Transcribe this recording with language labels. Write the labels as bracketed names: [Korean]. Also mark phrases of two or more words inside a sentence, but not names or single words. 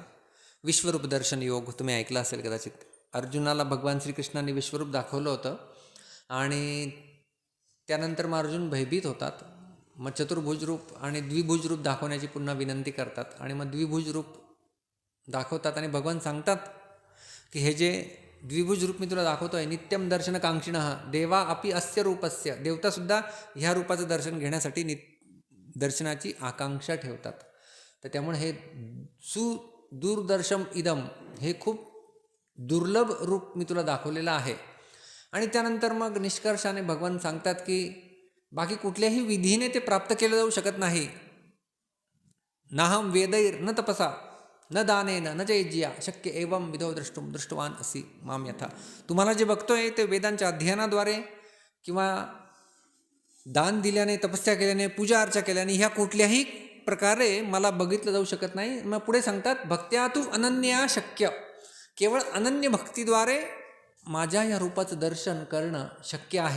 [Marathi] विश्वरूप दर्शन योग तुम्ही ऐकलं असेल कदाचित. अर्जुनाला भगवान श्रीकृष्णांनी विश्वरूप दाखवलं होतं आणि त्यानंतर मग अर्जुन भयभीत होतात. मग चतुर्भुज रूप आणि द्विभुज रूप दाखवण्याची पुन्हा विनंती करतात आणि मग द्विभुज रूप दाखवतात आणि भगवान सांगतात की हे जे द्विभुज रूप मी तुला दाखवतो आहे, [Sanskrit] नित्यम दर्शन कांक्षिणः देवा अपि अस्य रूपस्य, [Marathi] देवतासुद्धा ह्या रूपाचं दर्शन घेण्यासाठी दर्शनाची आकांक्षा ठेवतात. तर त्यामुळे हे [Sanskrit] सुदूरदर्शम इदम, [Marathi] हे खूप दुर्लभ रूप मी तुला दाखवलेलं आहे. आणि त्यानंतर मग निष्कर्षाने भगवान सांगतात की बाकी कुठल्याही विधीने ते प्राप्त केलं जाऊ शकत नाही. [Sanskrit] नाहम वेदैर न तपसा न दानेन न जयज्या शक्य एवं विधो दृष्टवान असी माम यथा. [Marathi] तुम्हाला जे बघतोय ते वेदांच्या अध्ययनाद्वारे किंवा दान दिल्याने, तपस्या केल्याने, पूजा अर्चा केल्याने, ह्या कुठल्याही प्रकारे मला बघितलं जाऊ शकत नाही. मग पुढे सांगतात [Sanskrit] भक्त्या तू अनन्या शक्य, [Marathi] केवळ अनन्य भक्तीद्वारे माझ्या या रूपाचं दर्शन करणं शक्य आहे.